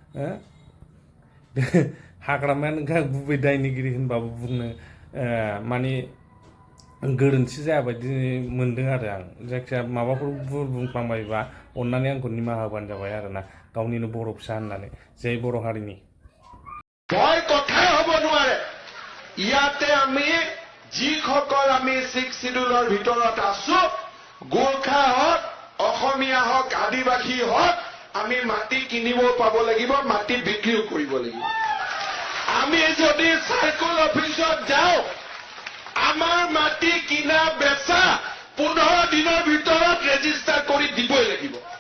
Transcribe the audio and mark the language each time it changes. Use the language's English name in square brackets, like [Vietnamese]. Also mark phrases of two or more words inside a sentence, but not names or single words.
[Bodo] हाग्रामायानो गुबै दायनिगिरि होनबाबो बुंनो माने गोरोन्थि जायाबायदि मोनदों आरो आं जायखिजाया माबाफोर बुंफ्लांबायबा अन्नानै आंखौ निमाहा होबानो जाबाय आरोना गावनिनो बर' फिसा होननानै जय बर' हारिनि [Assamese] ভয় কথাই হ'ব নোৱাৰে ইয়াতে আমি যিসকল আমি [English] six schedule [Assamese] ভিতৰত আছো গোৰ্খা হওক অসমীয়া হওক আদিবাসী হওক আমি মাটি কিনিব পাব লাগিব মাটি বিক্ৰীও কৰিব লাগিব আমি যদি [English] circle office [Assamese] যাওঁ আমাৰ মাটি কিনা বেচা 15 দিনৰ ভিতৰত ৰেজিষ্টাৰ কৰি দিবই লাগিব